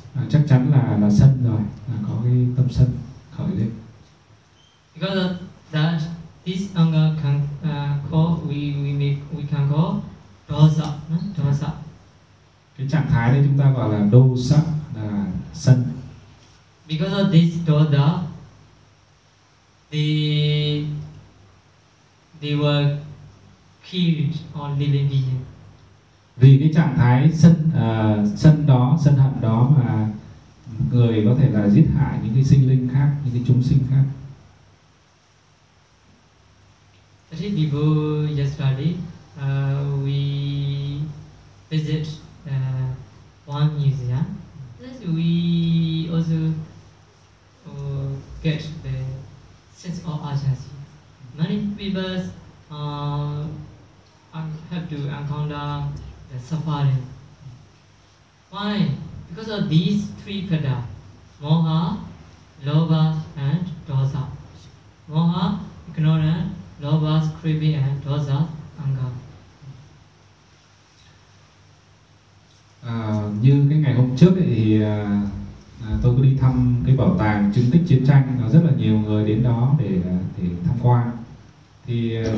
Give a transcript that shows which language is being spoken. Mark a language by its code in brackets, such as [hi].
[vi] Chắc chắn là sân rồi, là có cái tâm sân khởi lên. [en] Because of that, this anger can we can call dosa, dosa. [vi] Cái trạng thái đấy chúng ta gọi là dosa, là sân. [en] Because of this dosa, they were killed on living being. [vi] Vì cái trạng thái sân sân đó, sân hận đó mà người có thể là giết hại những cái sinh linh khác, những cái chúng sinh khác. [en] Actually, before yesterday, we visit one museum. Then we also get the sense of urgency. Many people have to encounter the suffering. Why? Because of these three pada: moha, lobha, and dosa. Moha, ignorance. Lobha's craving and dosa's anger. [vi] Như cái ngày hôm trước ấy, thì tôi có đi thăm cái bảo tàng chứng tích chiến tranh, có rất là nhiều người đến đó để tham quan. Thì